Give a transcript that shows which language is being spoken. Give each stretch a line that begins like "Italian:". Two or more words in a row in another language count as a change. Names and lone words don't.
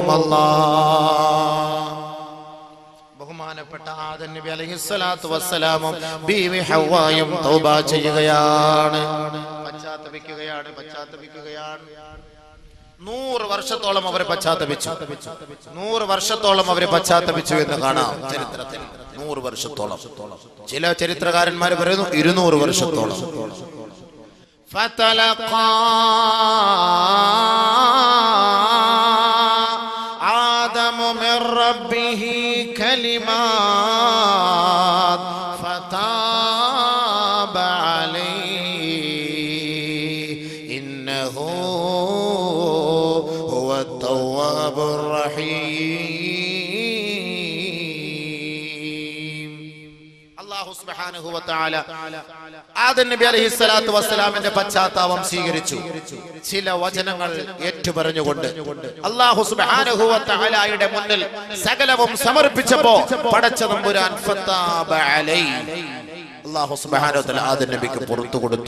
Malayalam: അല്ലാഹ് ബഹുമാനപ്പെട്ട ആദം നബി
Arabic: عليه الصلاة والسلام
Malayalam: ബീവി ഹവ്വായും തൗബ ചെയ്യുകയാണ്, പശ്ചാത്തപിക്കുകയാണ്. 100 വർഷത്തോളം അവർ പശ്ചാത്തപിച്ചു. 100 വർഷത്തോളം അവർ പശ്ചാത്തപിച്ചു എന്ന് കാണാം ചരിത്രത്തിൽ. 100 വർഷത്തോളം. ചില ചരിത്രകാരന്മാർ പറയുന്നു 200 വർഷത്തോളം.
Arabic: فتلقى آدم من ربه كلمات فتاب عليه إنه هو التواب الرحيم. الله سبحانه وتعالى
Malayalam: ആദം നബി
Arabic: عليه الصلاة والسلام
Malayalam: പശ്ചാത്താപം സ്വീകരിച്ചു. ചില വചനങ്ങൾ ഏറ്റുപറഞ്ഞുകൊണ്ട്
Arabic: الله سبحانه وتعالى
Malayalam: മുന്നിൽ സകലവും സമർപ്പിച്ചപ്പോൾ പടച്ച തമ്പുരാൻ
Arabic: فتاب عليه, الله سبحانه وتعالى
Malayalam: ആദം നബിക്ക് പുറത്തു കൊടുത്തു.